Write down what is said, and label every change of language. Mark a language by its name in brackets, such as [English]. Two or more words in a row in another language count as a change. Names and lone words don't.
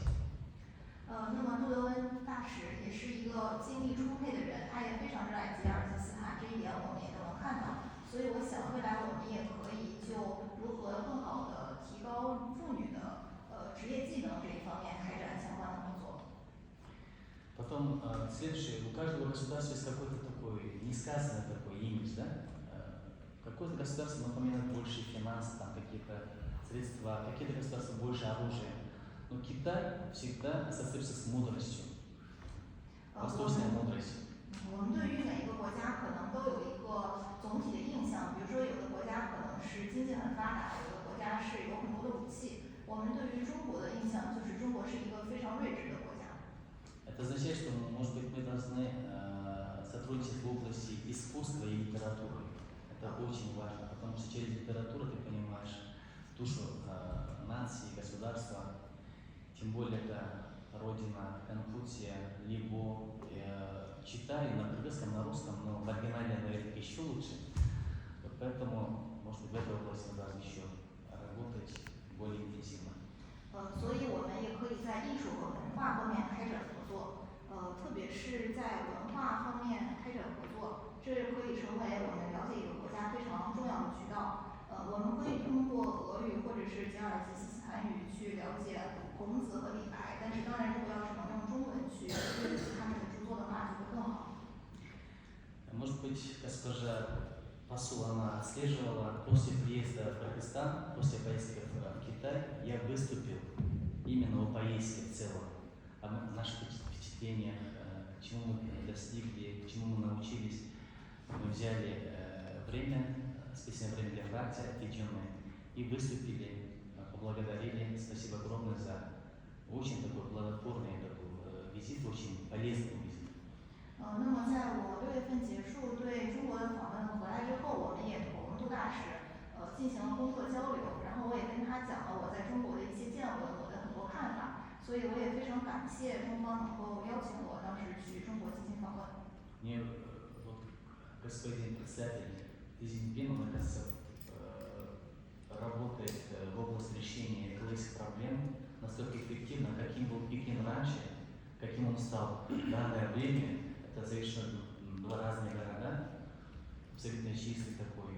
[Chinese] 那么杜德温大使也是一个精力充沛的人，他也非常热爱吉尔吉斯斯坦，这一点我们也都能看到。所以我想未来我们也可以就如何更好的提高妇女的职业技能这一方面开展相关的工作。 [Russian] Потом следующее, у каждого государства есть какой-то такой несказанный такой имидж, да? Какое-то государство напоминает больше финансы, там какие-то средства, какие-то государства больше оружия. Но Китай всегда ассоциируется с мудростью, восточной мудростью. [Chinese] 我们对于每一个国家可能都有一个总体的印象，比如说有的国家可能是经济很发达，有的国家是有很多的武器。我们对于中国的印象就是中国是一个非常睿智的国家。 [Russian] Это означает, что, может быть, мы должны сотрудничать в области искусства и литературы. Это очень важно, потому что через литературу ты понимаешь душу нации, государства. Тем более это родина Конфуция, Либо. Читаю на кыргызском, на русском, но в оригинале, наверное, еще лучше. Вот поэтому, может быть, в этой области мы должны еще работать более интенсивно. [Chinese] 所以我们也可以在艺术和文化方面开展合作，特别是在文化方面开展合作，这可以成为我们了解一个国家非常重要的渠道。我们可以通过俄语或者是吉尔吉斯斯坦语去了解孔子和李白，但是当然，如果要是能用中文去阅读他们的著作的话，就会更好。 [Russian] Может быть, госпожа посол, она отслеживала после приезда в Кыргызстан, после поездки в Китай, я выступил именно о поездке в целом, о наших впечатлениях, чему мы достигли, чему мы научились. Мы взяли время, специальное время для фракции отведенное, и выступили, поблагодарили. Спасибо огромное за очень такой плодотворный такой визит, очень полезный визит. [Chinese] 那么在我6月份结束对中国的访问回来之后，我们也同杜大使进行了工作交流，然后我也跟他讲了我在中国的一些见闻，我的很多看法，所以我也非常感谢中方能够邀请我当时去中国进行访问。 [Russian] Мне вот господин председатель Цзиньпин, он, кажется, работает в области решения экологических проблем настолько эффективно, каким был Пекин раньше, каким он стал в данное время. Это совершенно два разные города, абсолютно чистый такой.